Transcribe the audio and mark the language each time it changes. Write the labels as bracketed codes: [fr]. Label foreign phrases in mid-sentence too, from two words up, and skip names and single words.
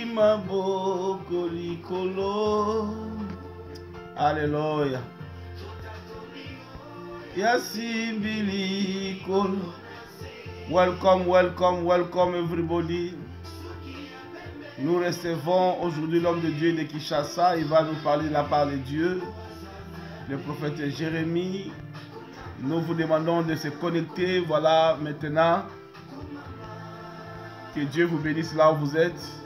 [ln] maboko likolo. Alléluia. Yasimbi likolo. [en] Welcome, welcome, welcome everybody. [fr] Nous recevons aujourd'hui l'homme de Dieu de Kinshasa. Il va nous parler de la part de Dieu. Le prophète Jérémie. Nous vous demandons de se connecter. Voilà maintenant. Que Dieu vous bénisse là où vous êtes.